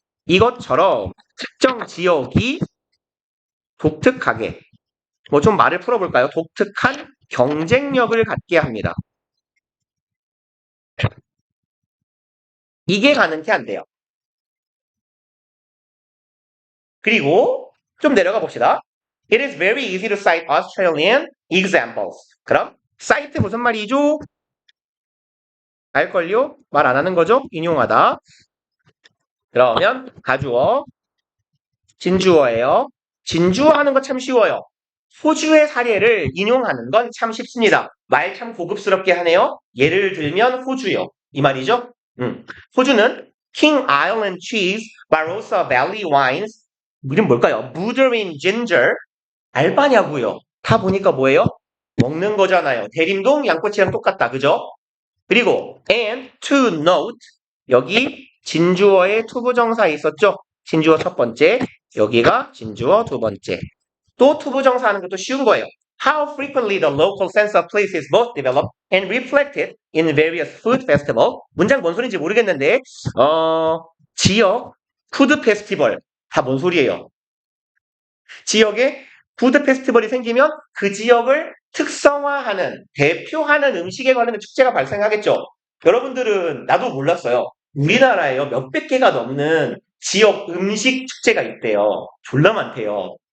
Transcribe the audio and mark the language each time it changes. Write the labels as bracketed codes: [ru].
[ko] 이것처럼 특정 지역이 독특하게 뭐 좀 말을 풀어볼까요? 독특한 경쟁력을 갖게 합니다. 이게 가능케 한대요. 그리고 좀 내려가 봅시다. [en] It is very easy to cite Australian examples. [ko] 그럼 cite 무슨 말이죠? 알걸요? 말 안 하는 거죠? 인용하다. 그러면 가주어, 진주어예요. 진주어하는 거 참 쉬워요. 호주의 사례를 인용하는 건 참 쉽습니다. 말 참 고급스럽게 하네요. 예를 들면 호주요. 이 말이죠? 호주는 King Island Cheese, Barossa Valley Wines, 이름 뭘까요? Murdering ginger. 알바냐고요. 다 보니까 뭐예요? 먹는 거잖아요. 대림동 양꼬치랑 똑같다. 그죠? [en] 그리고 and to note. [ko] 여기 진주어의 투부정사 있었죠? 진주어 첫 번째. 여기가 진주어 두 번째. 또 투부정사 하는 것도 쉬운 거예요. [en] How frequently the local sense of place is both developed and reflected in various food festival. [ko] 문장 뭔 소리인지 모르겠는데, 지역 푸드 페스티벌. 다 뭔 소리예요? 지역에 푸드 페스티벌이 생기면 그 지역을 특성화하는, 대표하는 음식에 관련된 축제가 발생하겠죠. 여러분들은 나도 몰랐어요. 우리나라에요. 몇백 개가 넘는 지역 음식 축제가 있대요. 졸라 많대요.